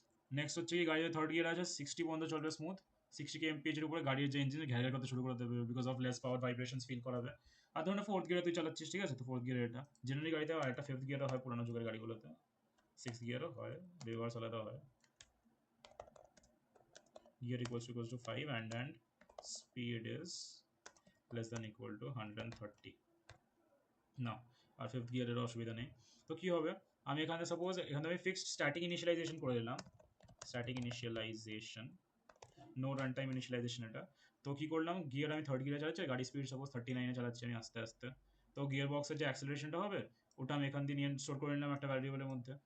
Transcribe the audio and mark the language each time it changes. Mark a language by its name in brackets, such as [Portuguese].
[Bangla] Next হচ্ছে কি, গাড়ির থার্ড গিয়ার আছে 60 পর্যন্ত চলবে স্মুথ, 60 kmph এর উপরে গাড়ির যে ইঞ্জিন ঘের ঘের করতে শুরু করে দেবে, because of less power vibrations feel করাবে। আর ধরুন ফোর্থ গিয়ারে তুই চালাচ্ছিস, ঠিক আছে, তো ফোর্থ গিয়ারে এটা জেনারেলি গাড়িতে আর একটা ফিফথ গিয়ারও হয় পুরোনো যুগের গাড়িগুলোতে, 6 গিয়ারও হয়, রিভার্স আলাদা হয়। [English] Gear equals to 5 and speed is less than equal to 130 না। [Bangla] আর ফিফথ গিয়ারের অসুবিধা নেই। তো কি হবে, আমি এখানে সাপোজ এখানে আমি ফিক্সড স্ট্যাটিক ইনিশিয়ালাইজেশন করে দিলাম, static initialization, no run time initialization এটা। তো কি করলাম, গিয়ার আমি থার্ড গিয়ারে চালাচ্ছি, গাড়ি স্পিড সাপোজ 39-এ চালাচ্ছি আমি আস্তে আস্তে। তো গিয়ার বক্সের যে অ্যাক্সিলারেশনটা হবে ওটা আমি এখান দিয়ে নিয়ে স্টোর করে নিলাম একটা ভ্যারিয়েবলের মধ্যে।